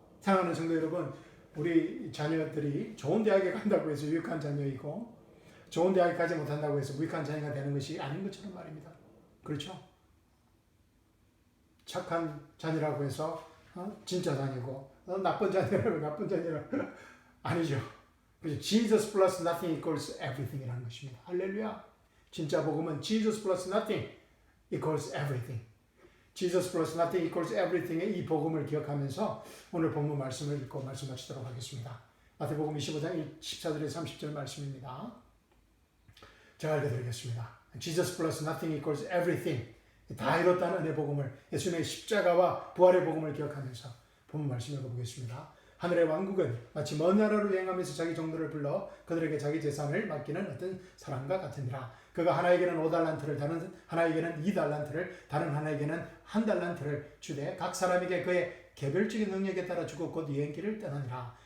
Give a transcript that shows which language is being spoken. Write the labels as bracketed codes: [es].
[ko] 사랑하는 성도 여러분, 우리 자녀들이 좋은 대학에 간다고 해서 유익한 자녀이고 좋은 대학에 가지 못한다고 해서 무익한 자녀가 되는 것이 아닌 것처럼 말입니다. 그렇죠? 착한 자녀라고 해서 진짜 자녀고 나쁜 자녀라고 나쁜 자녀라고 아니죠. [en] Jesus plus nothing equals everything [ko] 이라는 것입니다. 할렐루야. 진짜 복음은 [en] Jesus plus nothing equals everything. Jesus plus nothing equals everything [ko] 의 이 복음을 기억하면서 오늘 본문 말씀을 읽고 말씀 마치도록 하겠습니다. 마태복음 25장 14절에서 30절 말씀입니다. 제가 읽어드리겠습니다. [en] Jesus plus nothing equals everything. [ko] 다 이뤘다는 은혜 복음을 예수님의 십자가와 부활의 복음을 기억하면서 본문 말씀 읽어보겠습니다. 하늘의 왕국은 마치 먼 나라로 여행하면서 자기 종들을 불러 그들에게 자기 재산을 맡기는 어떤 사람과 같으니라. 그가 하나에게는 5달란트를 다른 하나에게는 2달란트를 다른 하나에게는 1달란트를 주되 각 사람에게 그의 개별적인 능력에 따라 주고 곧 여행길을 떠나니라.